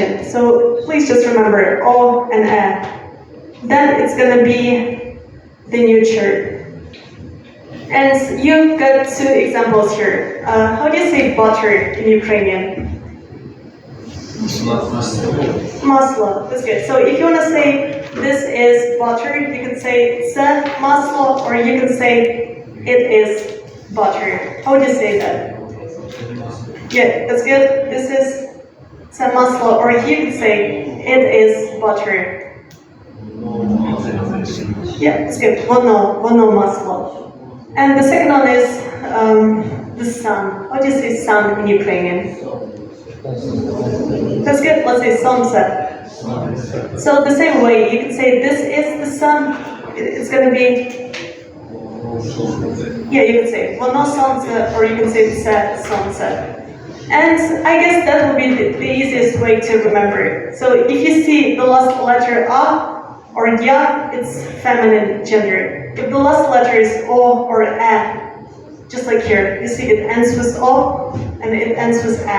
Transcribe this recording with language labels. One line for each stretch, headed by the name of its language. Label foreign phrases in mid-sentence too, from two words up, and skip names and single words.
English: So please just remember o and a. Then it's going to be the neuter. And you've got two examples here. How do you say butter in Ukrainian? Maslo, that's good. So if you want to say this is butter, you can say
Ukrainian: це масло,
English: or you can say it is butter. How would you say that? Yeah, that's good. This is
Ukrainian: це масло,
English: or you can say it is butter. Yeah, that's good.
Ukrainian: Воно масло.
English: And the second one is the sun. How do you say sun in Ukrainian? That's good. Let's say сонце. So the same way, you can say this is the sun. It's going to be, yeah, you can say
Ukrainian: воно сонце,
English: or you can say
Ukrainian: це сонце.
English: And I guess that would be the easiest way to remember. So if you see the last letter a or ya, it's feminine gender. If the last letter is o or a, just like here, you see it ends with o and it ends with a.